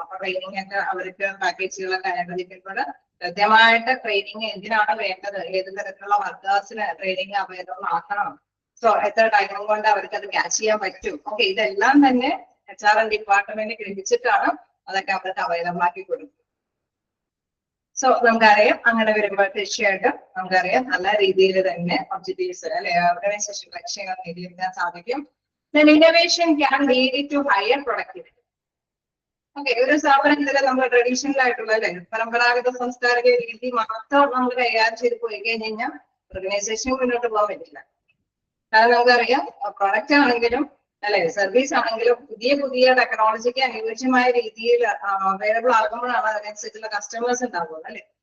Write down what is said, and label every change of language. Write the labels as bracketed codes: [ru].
[ml] അപ്പൊ ട്രെയിനിങ് ഒക്കെ അവർക്ക് പാക്കേജുകളൊക്കെ അനുവദിക്കുമ്പോൾ കൃത്യമായിട്ട് ട്രെയിനിങ് എന്തിനാണ് വേണ്ടത്, ഏത് തരത്തിലുള്ള വർക്കേഴ്സിന് ട്രെയിനിങ് അവൈലബിൾ ആക്കണം, സോ എത്ര ടൈം കൊണ്ട് അവർക്ക് അത് ക്യാച്ച് ചെയ്യാൻ പറ്റും. ഓക്കെ, ഇതെല്ലാം തന്നെ HRM ഡിപ്പാർട്ട്മെന്റ് ഗ്രഹിച്ചിട്ടാണ് അതൊക്കെ അവർക്ക് അവൈലബിൾ ആക്കി കൊടുക്കും. സോ നമുക്കറിയാം അങ്ങനെ വരുമ്പോൾ തീർച്ചയായിട്ടും നമുക്കറിയാം നല്ല രീതിയിൽ തന്നെ ഒബ്ജക്റ്റീവ്സ് അല്ലെ ഓർഗനൈസേഷൻ ലക്ഷ്യങ്ങൾ നേടിയെടുക്കാൻ സാധിക്കും. [en] Then innovation can lead to higher productivity. [ml] Okay, ഒരു സ്ഥാപനത്തിൽ നമ്മൾ ട്രഡീഷണൽ ആയിട്ടുള്ള അല്ലെ പരമ്പരാഗത സംസ്കാരിക രീതി മാത്രം നമ്മൾ കൈകാര്യം ചെയ്ത് പോയി കഴിഞ്ഞാൽ ഓർഗനൈസേഷൻ മുന്നോട്ട് പോകാൻ പറ്റില്ല. കാരണം നമുക്കറിയാം പ്രൊഡക്റ്റ് ആണെങ്കിലും അല്ലെ സർവീസ് ആണെങ്കിലും പുതിയ പുതിയ ടെക്നോളജിക്ക് അനുയോജ്യമായ രീതിയിൽ അവൈലബിൾ ആകുമ്പോഴാണ് അതിനനുസരിച്ചുള്ള കസ്റ്റമേഴ്സ് ഉണ്ടാവുന്നത് അല്ലെ.